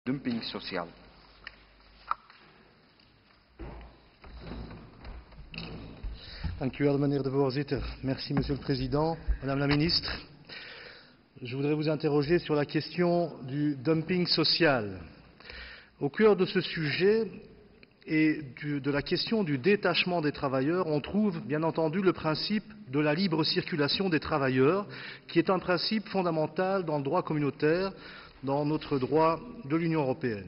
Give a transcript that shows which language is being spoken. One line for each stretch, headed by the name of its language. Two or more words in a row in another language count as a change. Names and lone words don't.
French: dumping social.
Dutch: Dank u wel, meneer de voorzitter.
French: Merci, monsieur le président. Madame la ministre, je voudrais vous interroger sur la question du dumping social. Au cœur de ce sujet et de la question du détachement des travailleurs, on trouve bien entendu le principe de la libre circulation des travailleurs, qui est un principe fondamental dans le droit communautaire, dans notre droit de l'Union européenne.